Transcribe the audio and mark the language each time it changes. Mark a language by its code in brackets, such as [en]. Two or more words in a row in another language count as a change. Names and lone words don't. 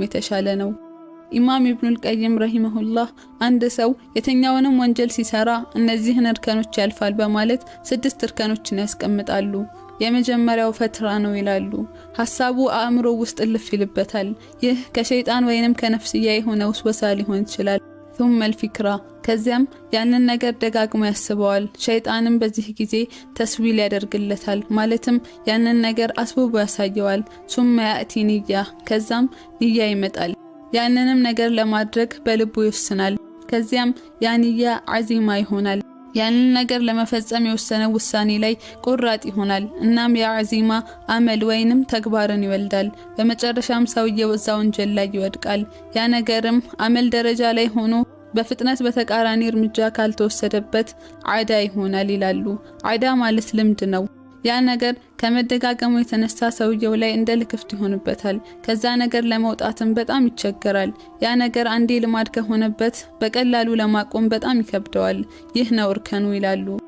[am] የተሻለ ነው። ኢማም ኢብኑል ቀይም ረሂመሁላህ አንድ ሰው የተኛውንም ወንጀል ሲሰራ እነዚህን እርከኖች ያልፋል በማለት 6 እርከኖችን ያስቀምጣሉ። የመጀመሪያው ፈትራ ነው ይላሉ። ሐሳቡ አእምሮ ውስጥ ልፍ ይልበታል። ይህ ከሸይጣን ወይንም ከነፍስያ የሆነ ውስወሳ ሊሆን ይችላል። [ar] ثم الفكرة [am] ከዚያም ያንን ነገር ደጋግሞ ያስበዋል። ሸይጣንም በዚህ ጊዜ ተስዊል ያደርግለታል፣ ማለትም ያንን ነገር አስቦ ያሳየዋል። [ar] ثم يأتي نية [am] ከዛም ንያ ይመጣል። ያንንም ነገር ለማድረግ በልቡ ይወስናል። ከዚያም ያ ንያ ዓዚማ ይሆናል። ያንን ነገር ለመፈጸም የወሰነው ውሳኔ ላይ ቁራጥ ይሆናል። እናም ያ ዓዚማ አመል ወይንም ተግባርን ይወልዳል። በመጨረሻም ሰውየው እዛው ወንጀል ላይ ይወድቃል። ያ ነገርም አመል ደረጃ ላይ ሆኖ በፍጥነት በተቃራኒ እርምጃ ካልተወሰደበት ዓዳ ይሆናል ይላሉ። ዓዳ ማለት ልምድ ነው። ያ ነገር ከመደጋገሙ የተነሳ ሰውየው ላይ እንደ ልክፍት ይሆንበታል። ከዛ ነገር ለመውጣትም በጣም ይቸገራል። ያ ነገር አንዴ ልማድ ከሆነበት በቀላሉ ለማቆም በጣም ይከብደዋል። ይህ ነው እርከኑ ይላሉ።